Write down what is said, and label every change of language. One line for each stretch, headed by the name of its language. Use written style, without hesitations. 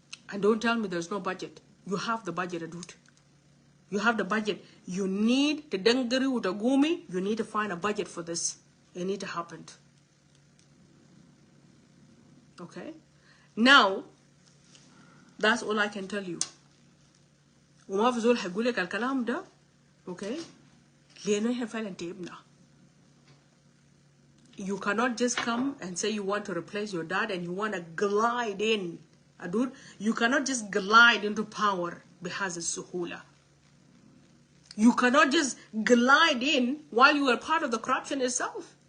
English: And don't tell me there's no budget. You have the budget, Adut. You have the budget. You need to dengari utagumi. You need to find a budget for this. It need to happen. Okay? Now, that's all I can tell you.
Arabic: وما في زول حيقول لك الكلام ده okay لأنه إحنا فعلا تعبنا.
English: You cannot just come and say you want to replace your dad and you want to glide in. Adut, you cannot just glide into power
Arabic: بهذا السهولة.
English: You cannot just glide in while you are part of the corruption itself.